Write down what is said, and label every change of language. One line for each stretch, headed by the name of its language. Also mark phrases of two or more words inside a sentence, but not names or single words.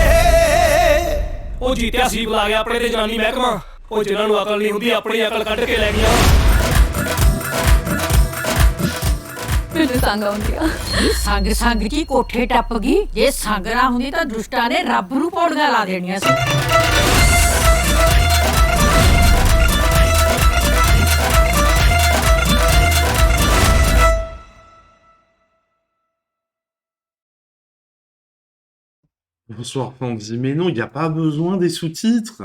Punjabi: ਉਹ ਜੀਤਿਆ ਸੀ ਬੁਲਾ ਗਿਆ ਆਪਣੇ ਤੇ ਜਨਾਨੀ ਮਹਿਕਮਾ ਉਹ ਜਿਨ੍ਹਾਂ ਨੂੰ ਅਕਲ ਨਹੀਂ ਹੁੰਦੀ ਆਪਣੀ ਅਕਲ ਕੱਢ ਕੇ ਲੈ ਗਿਆ ਮੈਨੂੰ ਸੰਗ ਆਉਂਦੀ ਆ ਸੰਗ ਕੀ ਕੋਠੇ ਟੱਪ ਗਈ ਜੇ ਸੰਗ ਨਾ ਹੁੰਦੀ ਤਾਂ ਦੁਸ਼ਟਾਂ ਨੇ ਰੱਬ ਨੂੰ ਪੌੜੀਆਂ ਲਾ ਦੇਣੀਆਂ ਸੀ
French: Bonsoir Fandy, mais non, il n'y a pas besoin des sous-titres.